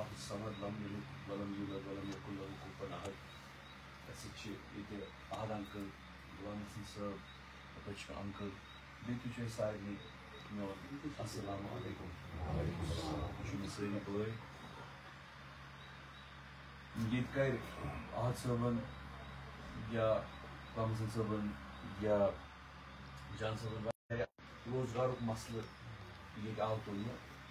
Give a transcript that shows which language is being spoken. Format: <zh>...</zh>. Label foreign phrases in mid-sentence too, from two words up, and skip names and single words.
<ar>الصمد لم يلد ولم يولد ولم يكن له كفوا أحد.</ar> <ks>احد انکل غلام حسن صٲب پتہٕ چھُ مےٚ انکل بیٚیہِ تہِ چھُ اَسہِ سارنٕے میون</ks> <ar>السلام علیکم</ar> <ks>تُہۍ چھِو مےٚ سٲری بٲے. ییٚتہِ کَرِ احد صٲبن یا غلام حسن صٲبن یا جان صٲبن واریاہ روزگارُک مسلہٕ ییٚتہِ آو تُلنہٕ.</ks>